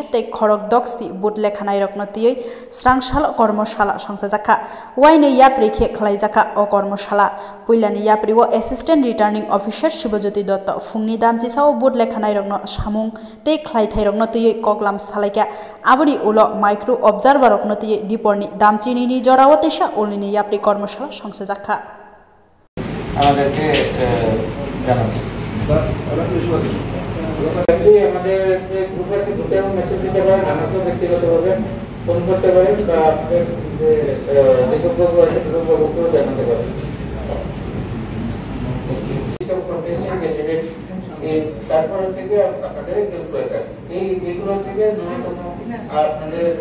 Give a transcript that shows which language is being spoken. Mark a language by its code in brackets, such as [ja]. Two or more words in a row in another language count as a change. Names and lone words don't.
[trp] ते खरक दक्सी बुट लेखानाय रकनतिये स्रांशाला कर्मशाला संसाजाका वाइने याप रेखे खलाइजाका अ कर्मशाला पुइलानि याप्रिव [en] assistant returning officer [trp] शिवज्योति दत्त फुंनि दामचिसाव बुट लेखानाय रकन सामुं ते खलाइथाय रकनतिये कगलाम सालाइका आबुरी उल [en] micro observer [trp] रकनतिये दीपरनि दामचिनिनि जरावतेशा उलनि याप्रि कर्मशाला संसाजाका [bn] আমাদেরকে জানাবেন আমাদের যে গ্রুপ আছে গ্রুপে মেসেজ দিতে পারেন আমাকেও ব্যক্তিগতভাবে ফোন করতে পারেন বা আপনাদের যে গ্রুপ আছে গ্রুপগুলো জানাতে পারেন তারপর থেকে আপনাদের গ্রুপ এই এগুলো থেকে ন্যূনতম আপনাদের